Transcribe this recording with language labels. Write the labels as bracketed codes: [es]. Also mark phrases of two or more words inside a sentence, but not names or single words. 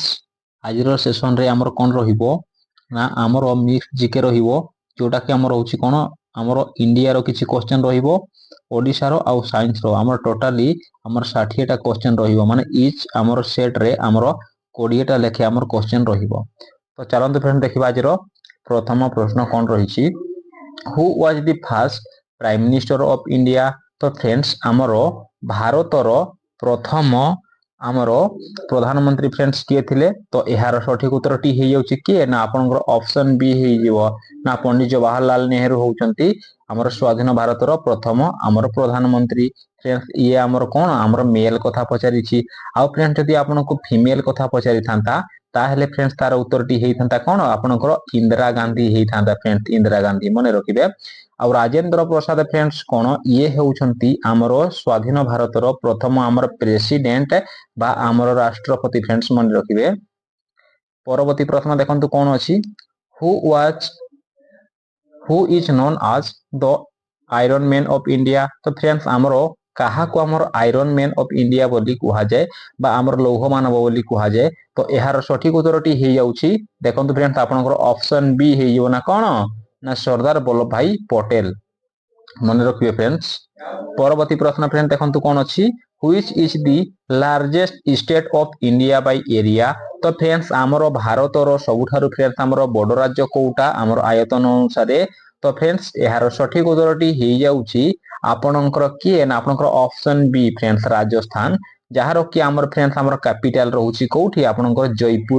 [or] ଆଜି ସେସନ୍ ରେ ଆମର କଣ ରହିବ ନା ଆମର [en] mix GK [or] ରହିବ ଯେଉଁଟା କି ଆମର ହେଉଛି କଣ ଆମର ଇଣ୍ଡିଆ ର କିଛି କ୍ୱେଶ୍ଚନ ରହିବ ଓଡ଼ିଶା ର ଆଉ ସାଇନ୍ସ ର ଆମର ଟୋଟାଲି ଆମର 60 ଟା କ୍ୱେଶ୍ଚନ ରହିବ ମାନେ ଇଚ୍ ଆମର ସେଟ ରେ ଆମର 20 ଟା ଲେଖାଏ ଆମର କ୍ୱେଶ୍ଚନ ରହିବ। ତ ଚାଲନ୍ତୁ ଫ୍ରେଣ୍ଡ ଦେଖିବା ଆଜି ର ପ୍ରଥମ ପ୍ରଶ୍ନ କଣ ରହିଛି [en] Who was the first Prime Minister of India. [or] ତ ଫ୍ରେଣ୍ଡସ୍ ଆମର ଭାରତ ର ପ୍ରଥମ ଆମର ପ୍ରଧାନମନ୍ତ୍ରୀ ଫ୍ରେଣ୍ଡସ୍ କିଏ ଥିଲେ ତ ଯାର ସଠିକ ଉତ୍ତର ଟି ହେଉଛି କିଏ ନା ଆପଣଙ୍କର ଅପ୍ସନ ବି ହେବ ନା ପଣ୍ଡିତ ଜବାହରଲାଲ ନେହେରୁ ହେଉଛନ୍ତି ଆମର ସ୍ୱାଧୀନ ଭାରତ ର ପ୍ରଥମ ଆମର ପ୍ରଧାନମନ୍ତ୍ରୀ। ଫ୍ରେଣ୍ଡସ୍ ଏ ଆମର କଣ ଆମର ମେଲ କଥା ପଚାରିଛି ଆ ଫ୍ରେଣ୍ଡସ୍ ଯଦି ଆପଣଙ୍କୁ ଫିମେଲ କଥା ପଚାରିଥାନ୍ତା ତାହାହେଲେ ଫ୍ରେଣ୍ଡସ୍ ତାର ଉତ୍ତର ଟି ହେଇଥାନ୍ତା କଣ ଆପଣଙ୍କର ଇନ୍ଦିରା ଗାନ୍ଧୀ ହେଇଥାନ୍ତା। ଫ୍ରେଣ୍ଡସ୍ ଇନ୍ଦିରା ଗାନ୍ଧୀ ମନେ ରଖିବେ। ଆ ରାଜେନ୍ଦ୍ର ପ୍ରସାଦ ଫ୍ରେଣ୍ଡସ୍ କଣ ଏ ହେଉଛନ୍ତି ଆମର ସ୍ୱାଧୀନ ଭାରତ ର ପ୍ରଥମ ଆମର ପ୍ରେସିଡେଣ୍ଟ ବା ଆମର ରାଷ୍ଟ୍ରପତି। ଫ୍ରେଣ୍ଡସ୍ ମନେ ରଖିବେ। ପରବର୍ତ୍ତୀ ପ୍ରଶ୍ନ ଦେଖନ୍ତୁ କଣ ଅଛି [en] Who is known as the Iron Man of India. [or] ତ ଫ୍ରେଣ୍ଡସ୍ ଆମର କାହା କୁ ଆମର [en] Iron Man of India [or] ବୋଲି କୁହା ଯାଏ ବା ଆମର ଲୌହ ମାନବ ବୋଲି କୁହା ଯାଏ। ତ ଯାର ସଠିକ ଉତ୍ତରଟି ହେଉଛି ଦେଖନ୍ତୁ ଫ୍ରେଣ୍ଡସ୍ ଆପଣଙ୍କର ଅପ୍ସନ ବି ହେବ ନା କଣ ନା ସର୍ଦ୍ଦାର ବଲ୍ଲଭ ଭାଇ ପଟେଲ ମନେ ରଖିବେ। ଫ୍ରେଣ୍ଡସ୍ ପରବର୍ତ୍ତୀ ପ୍ରଶ୍ନ ଫ୍ରେଣ୍ଡସ୍ ଦେଖନ୍ତୁ କଣ ଅଛି [en] Which is the largest state of India by area। [or] ତ ଫ୍ରେଣ୍ଡସ୍ ଆମର ଭାରତ ର ସବୁଠାରୁ ଫ୍ରେଣ୍ଡସ୍ ଆମର ବଡ଼ ରାଜ୍ୟ କେଉଁଟା ଆମର ଆୟତନ ଅନୁସାରେ। ତ ଫ୍ରେଣ୍ଡସ୍ ଯାର ସଠିକ ଉତ୍ତରଟି ହେଉଛି ଆପଣଙ୍କର କିଏ ନା ଆପଣଙ୍କର ଅପ୍ସନ ବି ଫ୍ରେଣ୍ଡସ୍ ରାଜସ୍ଥାନ ଯାହାର କି ଆମର ଫ୍ରେଣ୍ଡସ୍ ଆମର କ୍ୟାପିଟାଲ ରହୁଛି କେଉଁଠି ଆପଣଙ୍କର ଜୟପୁର।